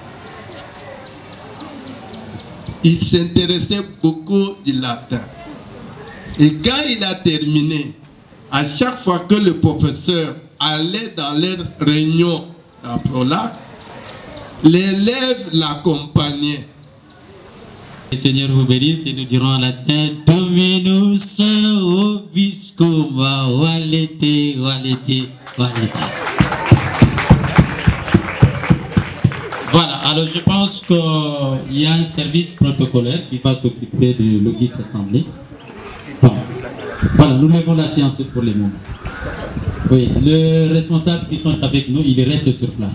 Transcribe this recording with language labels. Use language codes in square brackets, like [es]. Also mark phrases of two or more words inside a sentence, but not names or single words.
[fr] Il s'intéressait beaucoup du latin. Et quand il a terminé, à chaque fois que le professeur allait dans les réunions à Prolac, l'élève l'accompagnait. Le Seigneur vous bénisse et nous dirons en latin [la] Dominus vobiscum valete, valete, valete. [fr] Voilà, alors je pense qu'il y a un service protocolaire qui va s'occuper de l'Auguste Assemblée. Bon. Voilà, nous levons la séance pour le moment. Oui, les responsables qui sont avec nous, ils restent sur place.